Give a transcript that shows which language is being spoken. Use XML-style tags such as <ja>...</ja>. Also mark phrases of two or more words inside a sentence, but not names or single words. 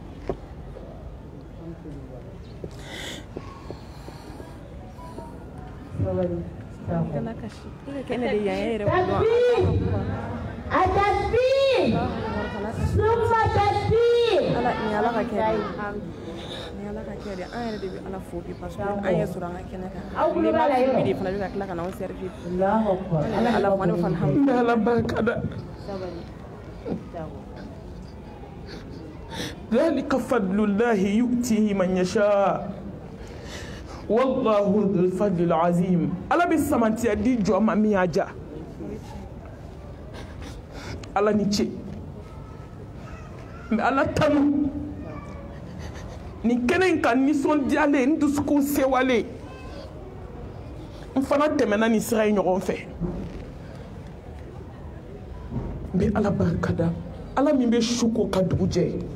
<ar>Takbir. ثم تكبير.</ar> <bm>Ni ala ka kɛ de an yɛrɛ de bɛ ala fo bi parce que an ye sɔrɔ an ka kɛnɛ kan ni ma fi de fana bɛ ka tila ka na anw servir ala fana fana n bɛ ala barika da</bm> <ar>ذلك فضل الله يؤتيه من يشاء والله ذو الفضل العظيم</ar> <bm>ala bɛ samantiya di jɔ ma min y'a diya ala ni ce mais ala tanu nin kɛnɛ in kan nisɔndiyalen n dusukun sewalen n fana tɛmɛna nin sira ye ɲɔgɔn fɛ n bɛ ala barika da ala min bɛ su ko ka dugu jɛ</bm>